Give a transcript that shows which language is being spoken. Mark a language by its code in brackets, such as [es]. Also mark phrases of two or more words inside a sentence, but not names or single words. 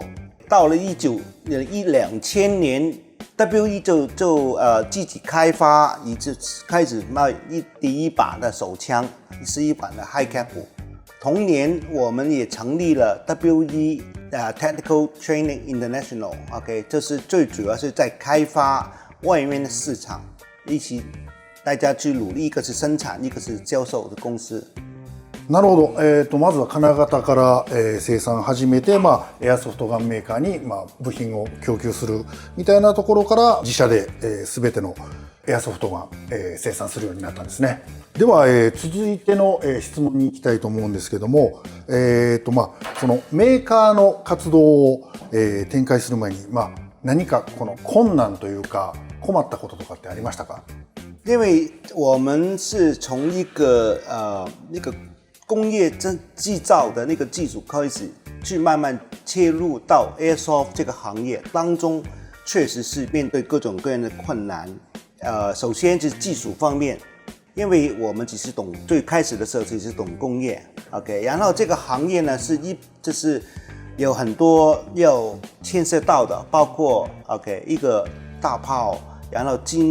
[zh] 到了2000年 ，WE 就自己开发，开始卖第一把的手枪，11版的 High Cap。同年，我们也成立了 WE Technical Training International。OK， 这是最主要是在开发外面的市場，一起大家去努力，一个是生产，一个是销售的公司。 [ja] なるほど。まずは金型から、生産始めて、エアソフトガンメーカーに、部品を供給するみたいなところから自社で、全てのエアソフトガン、生産するようになったんですね。では、続いての、質問に行きたいと思うんですけども、そのメーカーの活動を、展開する前に、何かこの困難というか困ったこととかってありましたか？ [zh] 因为我们是从一个工业制造的那个技术开始，去慢慢切入到 Airsoft 这个行业当中，确实是面对各种各样的困难。首先就是技术方面，因为我们只是最开始的时候只是懂工业 ，OK， 然后这个行业呢就是有很多要牵涉到的，包括 OK 一个大炮，然后